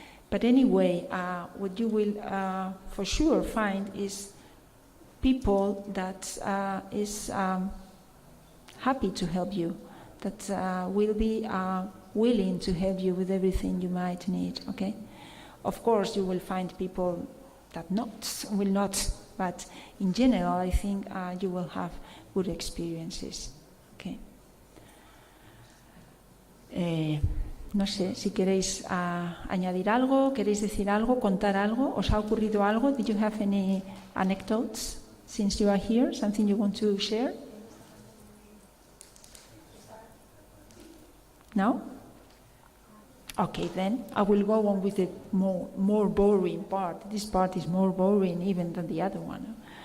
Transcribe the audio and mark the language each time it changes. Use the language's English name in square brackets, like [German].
[English] But anyway, what you will for sure find is people that is happy to help you, that will be willing to help you with everything you might need, okay? Of course, you will find people that will not, but in general, I think you will have good experiences, okay? [Spanish] No sé si queréis añadir algo, queréis decir algo, contar algo, ¿os ha ocurrido algo? [English] Did you have any anecdotes since you are here? Something you want to share? No? Okay, then I will go on with the more boring part. This part is more boring even than the other one.